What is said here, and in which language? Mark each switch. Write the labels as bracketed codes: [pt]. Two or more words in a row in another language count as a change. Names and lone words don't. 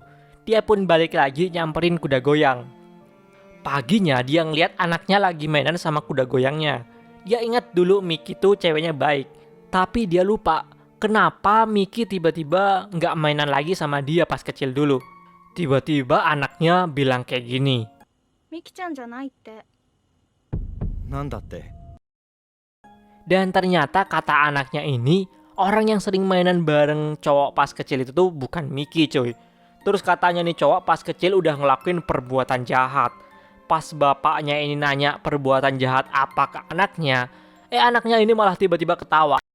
[id] Dia pun balik lagi nyamperin kuda goyang. Paginya dia ngeliat anaknya lagi mainan sama kuda goyangnya. Dia ingat dulu Miki tuh ceweknya baik. Tapi dia lupa, kenapa Miki tiba-tiba nggak mainan lagi sama dia pas kecil dulu. Tiba-tiba anaknya bilang kayak gini. [ja] ミキちゃんじゃないって。なんだって。 [id] Dan ternyata kata anaknya ini, orang yang sering mainan bareng cowok pas kecil itu tuh bukan Miki cuy. Terus katanya nih cowok pas kecil udah ngelakuin perbuatan jahat. Pas bapaknya ini nanya perbuatan jahat apa ke anaknya, anaknya ini malah tiba-tiba ketawa.